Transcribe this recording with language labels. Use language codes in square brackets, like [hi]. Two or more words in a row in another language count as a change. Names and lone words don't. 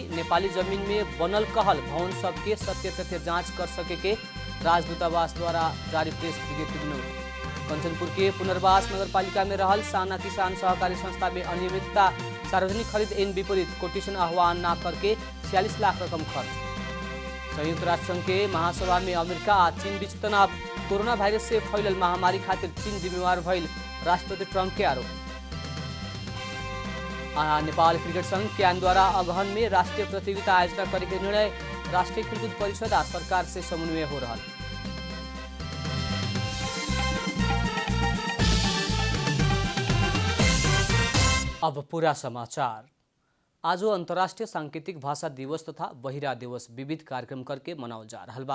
[bho] नेपाली जमीन में बनल कहल भवन सबके सत्य तथ्य जांच कर सके के राजदूतावास द्वारा जारी प्रेस विज्ञप्ति में। कंचनपुर के पुनर्वास नगरपालिका में रहल साना किसान सहकारी संस्था में अनियमितता, सार्वजनिक खरीद इन विपरीत कोटेशन आह्वान न करके 46 लाख रकम खर्च। संयुक्त राष्ट्र संघ के महासभा में अमेरिका आ चीन बीच तनाव। कोरोना वायरस से फैलल महामारी खातिर चीन जिम्मेवार भइल राष्ट्रपति ट्रंप के आरोप। नेपाल क्रिकेट संघ क्यान द्वारा अगहन में राष्ट्रीय प्रतियोगिता आयोजना करे के निर्णय। राष्ट्रीय खेलकूद परिषद आ सरकार से समन्वय हो रहा। अब पूरा समाचार। आज अंतर्राष्ट्रीय सांकेतिक भाषा दिवस तथा बहिरा दिवस विविध कार्यक्रम करके मनावल जा रहा बा।